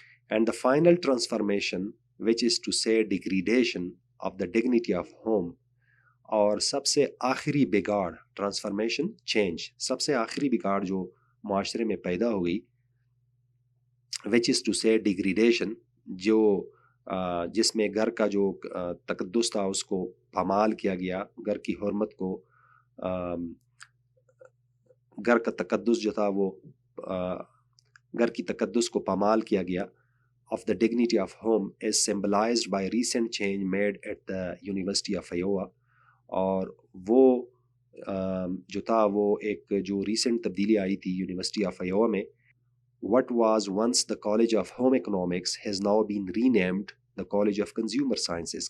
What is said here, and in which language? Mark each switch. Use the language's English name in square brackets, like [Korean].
[English] And the final transformation, which is to say degradation of the dignity of home، [Urdu] اور سب سے آخری بگاڑ، transformation, change, سب سے آخری بگاڑ جو معاشرے میں پیدا ہو گئی، [English] which is to say degradation، [Urdu] جو جس میں گھر کا جو تقدس تھا اس کو پامال کیا گیا، گھر کی حرمت کو، گھر کا تقدس جو تھا وہ گھر کی تقدس کو پامال کیا گیا. [English] of the dignity of home is symbolized by recent change made at the University of Iowa. [Urdu] اور وہ جو تھا وہ ایک جو ریسنٹ تبدیلی آئی تھی یونیورسٹی آف ایوا میں. [English] what was once the College of Home Economics has now been renamed the College of Consumer Sciences.